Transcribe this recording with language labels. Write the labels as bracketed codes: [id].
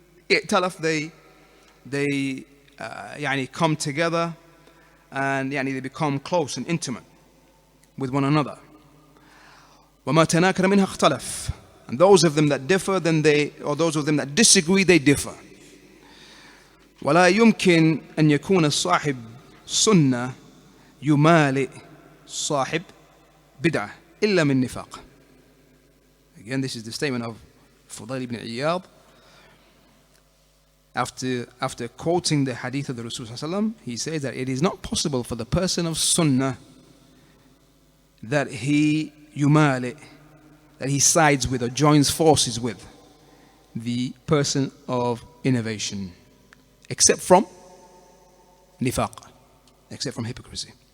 [en] ائتلف, they come together and they become close and intimate with one another. [ar] وما تناكر منها اختلف. [en] And those of them that differ, those of them that disagree, they differ. [ar] ولا يمكن أن يكون صاحب سنة يمالئ صاحب بدعة إلا من نفاق. [en] Again, this is the statement of Fudayl ibn Iyad. After quoting the hadith of the Rasul sallallahu alaihi wasallam, he says that it is not possible for the person of Sunnah that he that he sides with or joins forces with the person of innovation, except from nifaq, except from hypocrisy.